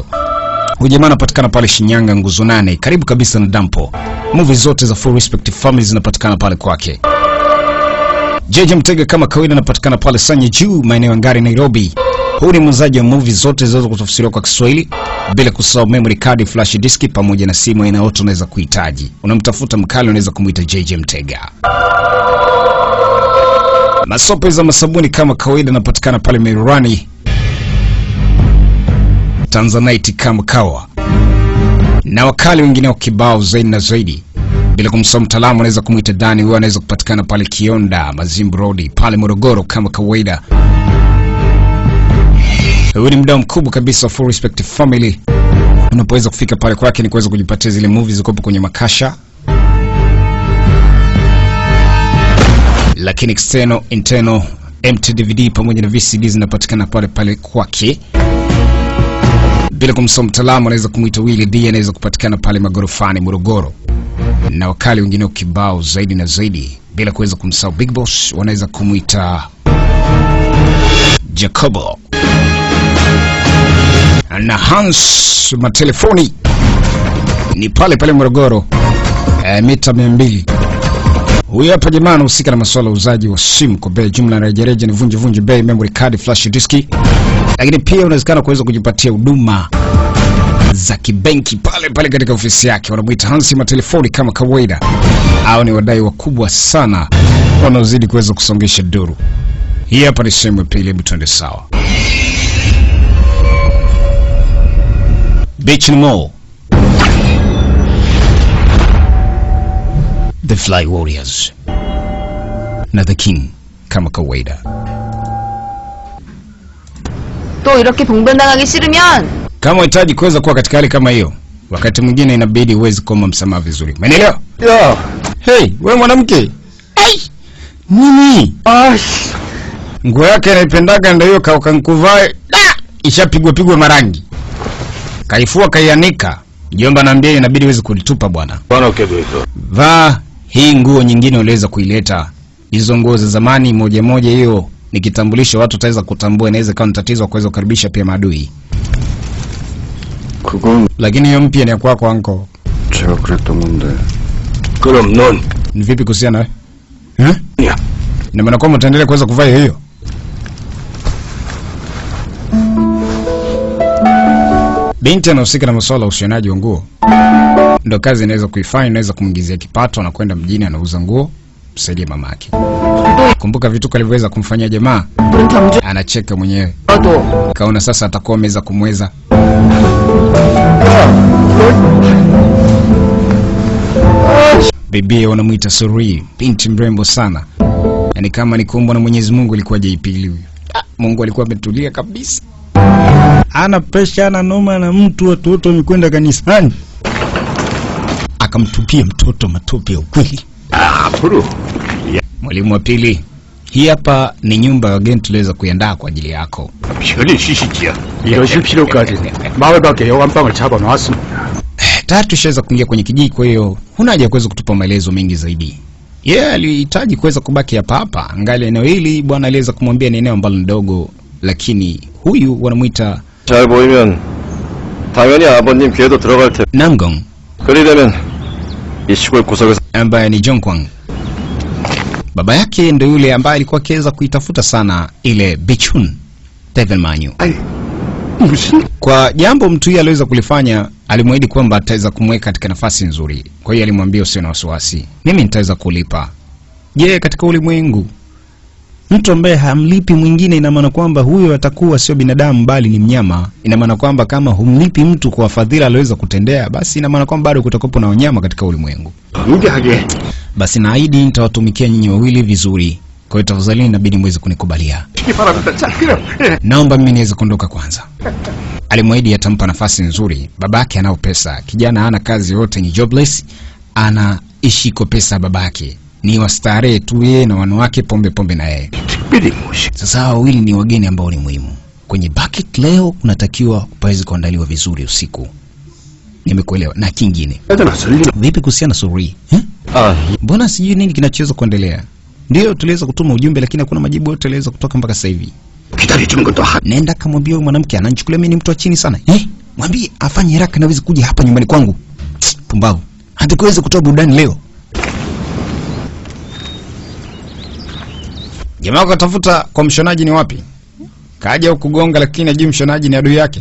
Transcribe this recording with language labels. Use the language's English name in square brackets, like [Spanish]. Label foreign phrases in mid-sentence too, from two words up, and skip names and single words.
[Swahili] Huyu anapatikana pale Shinyanga nguzo 8, karibu kabisa na dampo. Movie zote za Full Respect Family zinapatikana pale kwake. JJ Mtega kama kawaida anapatikana pale Sanya Juu, maeneo ya Ngari, Nairobi. Huyu ni muuzaji wa movie zote zinazoweza kutafsiriwa kwa Kiswahili, bila kusahau [English] memory card, flash disk [Swahili] pamoja na simu aina yote unaweza kuhitaji. Unamtafuta mkali unaweza kumuita JJ Mtega. Masope za masabuni kama kawaida anapatikana pale Merurani, Tanzanite kama kawa. Na wakali wengine kibao zaidi na zaidi. Bila kumsahau mtaalamu anaweza kumuita Dani, huyo anaweza kupatikana pale Kionda, Mazimbu Road, pale Morogoro kama kawaida. Huyu ni mdau mkubwa kabisa Full Respect Family. Unapoweza kufika pale kwake ni kuweza kujipatia zile movies ziko kwenye makasha. Lakini [English] external, internal, empty DVD [Swahili] pamoja na VCD zinapatikana pale pale kwake. Bila kumsahau mtaalamu anaweza kumuita Willy D, anaweza kupatikana pale Magorofani Morogoro. Na wakali wengine kibao zaidi na zaidi. Bila kuweza kumsahau Big Boss, wanaweza kumuita Jacobo. Na Hans matelefoni ni pale pale Morogoro, mita 200. Huyu hapa jamaa anahusika na masuala ya uzaji wa simu kwa bei jumla na rejareja, ni Vunji Bay, [English] memory card, flash disk. [Swahili] Lakini pia unawezekana kuweza kujipatia huduma za kibenki pale pale katika ofisi yake. Wanamuita Hansi matelefoni kama kawaida. Hao ni wadai wakubwa sana wanaozidi kuweza kusongesha duru. Hii hapa ni sehemu ya pili, hebu tuende sawa. Beach No More, The Fly Warriors na The King kama kawaida. [Korean] 또 이렇게 봉변당하기 싫으면 [Swahili] kama unahitaji kuweza kuwa katika hali kama hiyo, wakati mwingine inabidi uweze kuomba msamaha vizuri. Umeelewa? Yeah. Hey, wewe mwanamke. Hey! Nini? Nguo yake anaipendaga ndio hiyo kaukankuvae. Ishapigwa marangi. Kaifua kaianika. Jomba naambia inabidi uweze kulitupa bwana. Bwana ukebeko. Vaa hii nguo nyingine uliweza kuileta. Hizo nguo za zamani moja hiyo ni kitambulisho, watu wataweza kutambua, inaweza kuwa tatizo kuweza kukaribisha pia maadui. Lakini hiyo mpya ni ya kwako anko. [Korean] 제가 그랬던 건데. 그럼 넌 [Swahili] ni vipi kuhusiana eh? Ina maana kwamba utaendelea kuweza kuvaa hiyo? Binti anahusika na masuala ya ushonaji wa nguo. Ndio kazi inaweza kuifanya, inaweza kumingizia kipato, anakwenda mjini anauza nguo, msaidie mamake. Kumbuka vituko alivyoweza kumfanyia jamaa. [Korean] 그런 경주 [Swahili] Anacheka mwenyewe. [Korean] 너도 [Swahili] Kaona sasa atakuwa ameweza kumweza. Bibi wanamuita Suri, binti mrembo sana. Yaani kama ni kuumbwa na Mwenyezi Mungu ilikuwa jaipili huyu. Mungu alikuwa ametulia kabisa. Ana presha, ana noma na mtu, watoto wamekwenda kanisani. Akamtupia mtoto matope ya ukweli. [Korean] 앞으로 [Swahili] Mwalimu wa pili, hii hapa ni nyumba ya wageni tuliweza kuiandaa kwa ajili yako. [Korean] 편히 쉬시지요. 이러실 필요까지 마을 밖에 여관방을 잡아놨습니다. [Swahili] Tatu shaweza kuingia kwenye kijiji, kwa hiyo huna haja kuweza kutupa maelezo mengi zaidi. Yeye alihitaji kuweza kubaki hapa hapa. Angali eneo hili bwana aliweza kumwambia ni eneo ambalo ni dogo, lakini huyu wanamuita [Korean] 잘 보이면 당연히 아버님 귀에도 들어갈 테. Namgong 그리 되면 이 시골 구석에서 [Swahili] ambaye ni Jongkwang. Baba yake ndio yule ambaye alikuwa akiweza kuitafuta sana ile Bichun Devil Manyu. [Korean] 무슨 [Swahili] Kwa jambo mtu huyu aliweza kulifanya, alimwahidi kwamba ataweza kumweka katika nafasi nzuri. Kwa hiyo alimwambia usio na wasiwasi, mimi nitaweza kulipa. Je, katika ulimwengu mtu ambaye hamlipi mwingine, ina maana kwamba huyo atakuwa sio binadamu bali ni mnyama. Ina maana kwamba kama humlipi mtu kwa fadhila aliweza kutendea, basi ina maana kwamba bado kutakuwa na wanyama katika ulimwengu. [Korean] 경계하게 [Swahili] Basi naahidi nitawatumikia nyinyi wawili vizuri. Kwa hiyo tafadhali inabidi muweze kunikubalia. [Korean] 시기 바랍니다. 자, 그럼 [Swahili] Naomba mimi niweze kuondoka kwanza. Alimwahidi atampa nafasi nzuri. Babake anao pesa. Kijana hana kazi yote, ni jobless. Anaishi kwa pesa ya babake. Ni wastarehe tu yeye na wanawake, pombe na yeye. [Korean] 특별히 모시. [Swahili] Sasa hao wawili ni wageni ambao ni muhimu. Kwenye bucket leo kunatakiwa paweze kuandaliwa vizuri usiku. Nimekuelewa. Na kingine. [Korean] 애들 설리나. [Swahili] Vipi kuhusiana na Suri? [Korean] 아, [Swahili] Mbona sijui nini kinachoweza kuendelea? Ndio tuliweza kutuma ujumbe lakini hakuna majibu yote yaliweza kutoka mpaka sasa hivi. [Korean] 기다려주는 것도 한. [Swahili] Nenda kamwambia huyo mwanamke ananichukulia mimi ni mtu wa chini sana. Mwambie afanye haraka na aweze kuja hapa nyumbani kwangu. Pumbavu. Hatakuweza kutoa burudani leo. Jamaa akatafuta kwa mshonaji ni wapi? Kaja kugonga lakini ajui mshonaji ni adui yake.